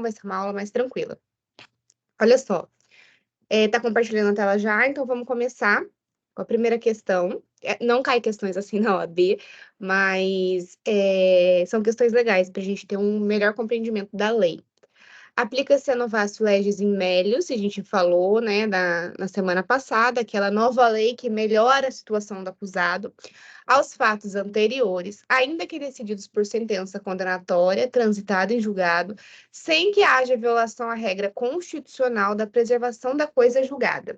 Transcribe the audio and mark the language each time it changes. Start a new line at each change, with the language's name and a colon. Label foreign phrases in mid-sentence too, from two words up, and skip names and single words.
Portuguese: Vai ser uma aula mais tranquila. Olha só, tá compartilhando a tela já, então vamos começar com a primeira questão. Não cai questões assim na OAB, mas são questões legais para a gente ter um melhor compreendimento da lei. Aplica-se a
Latin: novatio legis in melius,
Portuguese: a gente falou, né, na semana passada, aquela nova lei que melhora a situação do acusado, aos fatos anteriores, ainda que decididos por sentença condenatória, transitada em julgado, sem que haja violação à regra constitucional da preservação da coisa julgada.